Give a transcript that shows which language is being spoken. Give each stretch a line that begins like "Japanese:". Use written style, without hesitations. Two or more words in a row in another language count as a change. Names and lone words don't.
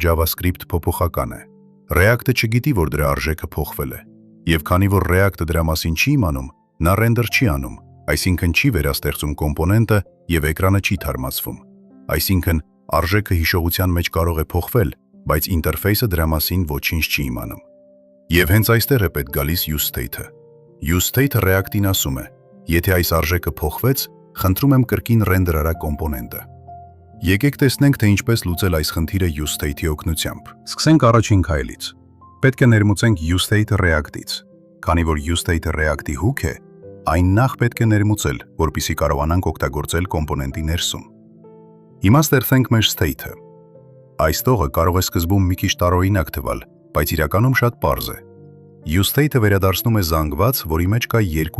Armenian: JavaScript փոփոխական է։ React-ը չգիտի, որ դրա արժեքը փոխվել է, եւ քանի որ React-ը դրա մասին չի իմանում, նա render չի անում, այսինքն չի վերաստեղծում կոմպոնենտը եւ էկրանը չի թարմացվում։ Այսինքն արժեքը հիշողության մեջ կարող է փոխվել, բայց ինտերֆեյսը դրա մասին ոչինչ չի իմանում։ Եվ հենց այստեղ է պետք գալիս use state-ը։ Use state-ը React-ին ասում է. եթե այս արժեքը փոխվեց, խնդրում եմ կրկին render արա կոմպոնենտը։ Եկեք տեսնենք, թե ինչպես լուծել այս խնդիրը use state-ի օգնությամբ։ Սկսենք առաջին քայլից։ Պետք է ներմուծենք use state-ը React-ից։ Քանի որ use state-ը React-ի հուկ է, այն նախ պետք է ներմուծել, որպեսզի կարողանանք օգտագործել կոմպոնենտի ներսում։ Հիմա ստեղծենք մեր state-ը։ Այս տողը կարող է սկզբում մի քիչ տարօրինակ թվալ, բայց իրականում շատ պարզ է։ Use state-ը վերադարձնում է զանգված, որի մեջ կա երկու